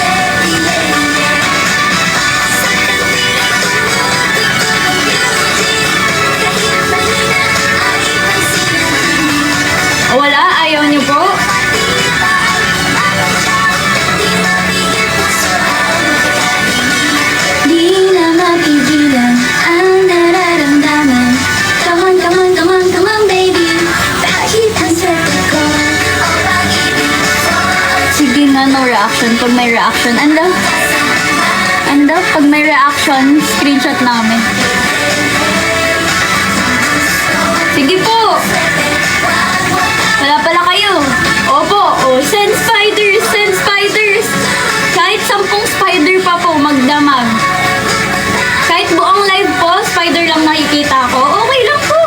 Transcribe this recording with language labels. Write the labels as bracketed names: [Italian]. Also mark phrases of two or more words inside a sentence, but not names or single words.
[Filipino] Wala? Ayaw niyo po? Di na mapigilan ang nararamdaman. [English] Come on, come on, come on, come on, baby. [Filipino] Kahit ang sakit ko. Sige nga, [English] no reaction. [Filipino] Pag may reaction, pag may reaction, screenshot namin. Sige po. Wala pala kayo. Opo. [English] Oh, send spiders, send spiders. [Filipino] Kahit 10 spider pa po, magdamag. Kahit buong live po, spider lang nakikita ko. Okay lang